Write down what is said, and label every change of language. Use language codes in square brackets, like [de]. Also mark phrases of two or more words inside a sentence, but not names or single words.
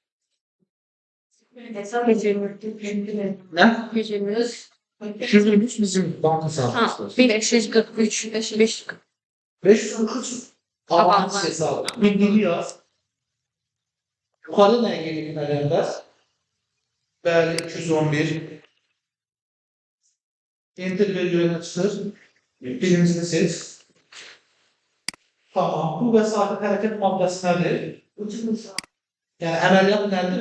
[tr] Hesap ediyorum. Ne? 123. 223 bizim banka Ha, hesabımız. 543. 543. 543 avans hesabı. Bildiğini yaz. Yukarı neye gelip nelerler? [az] Bəli 211. Enter vergüne çıxır. Birincini seç. Tamam. Bu vəsait hərəkət maddəsi nədir? Yəni əməliyyat nədir?